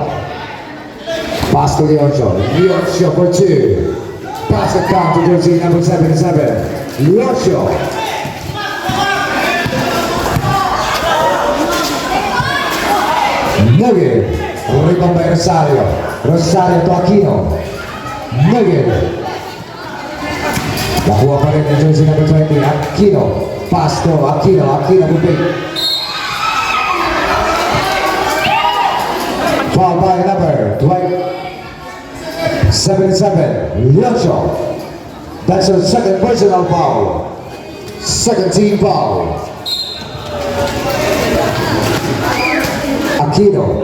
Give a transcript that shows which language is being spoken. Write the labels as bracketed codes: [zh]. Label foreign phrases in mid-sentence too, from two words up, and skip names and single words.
[en] Pass to Leoncio. Leoncio for 2. Pass it down to jersey number 77. Leoncio. Negative. Rebound by Rosario. Rosario to Aquino. Negative. [tl] Nakuha pa rin ang [en] jersey number [tl] 20. [en] Aquino. Pass to Aquino. Aquino bubig. Foul by number 77. Leoncio. That's her second personal foul. Second team foul. Aquino.